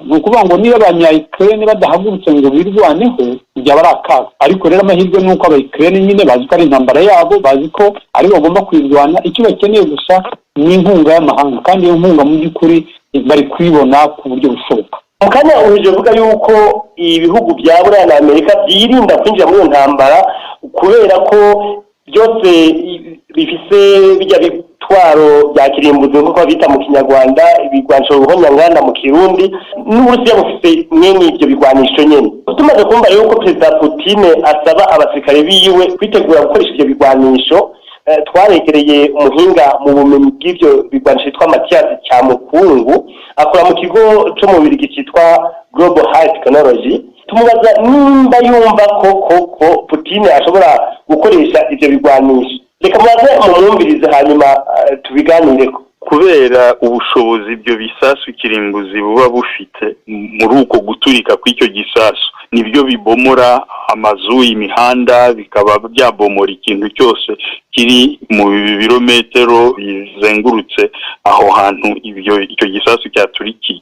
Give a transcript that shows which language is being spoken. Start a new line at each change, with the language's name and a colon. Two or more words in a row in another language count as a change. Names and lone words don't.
Kinyarwanda: Ni ukuvuga ngo niba abanya-Ukraine badahagurutse ngo birwaneho byaba ari akaga, ariko rero amahirwe ni uko aba-Ukraine nyine bazi ko ari intambara yabo, bazi ko ari bagomba kwirwana, icyo bakeneye gusa ni inkunga y'amahanga, kandi iyo nkunga mu by'ukuri bari kuyibona ku buryo bushoboka.
Rundi: Mu kanya uhije uvuga yuko ibihugu bya Buraya na Amerika byirinda kwinjira muri iyo ntambara kubera ko byose bifise bijya bitwaro bya kirimbuzi nk'uko bita mu Kinyarwanda, ibigwanisho ruhonyanganda mu Kirundi, n'Uburusiya bufise mwene ibyo bigwanisho nyene. Tumaze kumva yuko Perezida Putin asaba abasirikare biwe kwitegura gukoresha ibyo bigwanisho, twaregereye umuhinga mu bumenyi bw'ibyo bigwanisho yitwa Mathias Cyamukungu, akora mu kigo cyo mu Bubiligi cyitwa Global High Technology. Tumubaza nimba yumva ko Putin ashobora gukoresha ibyo bigwanisho. Reka mubaze mumwumvirize hanyuma tubiganireko.
Kinyarwanda: Kubera ubushobozi ibyo bisasu kirimbuzi buba bufite muri uko guturika kw'icyo gisasu, nibyo bibomora amazu, imihanda, bikaba byabomora ikintu cyose kiri mu birometero bizengurutse aho hantu icyo gisasu cyaturikiye.